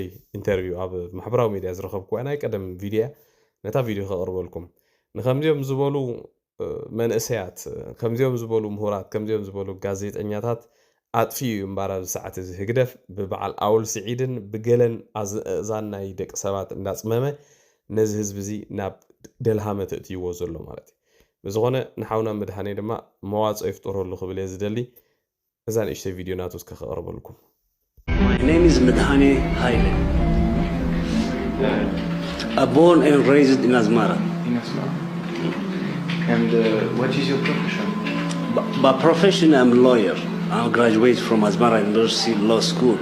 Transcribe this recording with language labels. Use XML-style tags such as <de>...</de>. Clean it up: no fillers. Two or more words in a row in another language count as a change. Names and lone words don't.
<ti>ኢንተርቪው ኣብ ማሕበራዊ ሚድያ ዝረኸብኩ ናይ ቀደም ቪድዮ ነታ ቪድዮ ከቕርበልኩም ንከምዚኦም ዝበሉ መንእሰያት ከምዚኦም ዝበሉ ምሁራት ከምዚኦም ዝበሉ ጋዜጠኛታት ኣጥፊዩ እምባር ኣብዚ ሰዓት እዚ ህግደፍ ብበዓል ኣውል ስዒድን ብገለን ኣዝእዛን ናይ ደቂ ሰባት እንዳፅመመ ነዚ ህዝቢ እዚ ናብ ደልሃመ ተእትይዎ ዘሎ ማለት እዩ ብዝኾነ ንሓውና መድሃኔ ድማ መዋፅኦ ይፍጠረሉ ክብል እየ ዝደሊ እዛ ንእሽተይ ቪድዮ ናቱ እስከ ከቕርበልኩም</ti> <en>My name is Medhane Haile. Born and raised in Asmara. In Asmara. And what is your profession? By profession, I'm a lawyer. I graduated from Asmara University Law School.</en>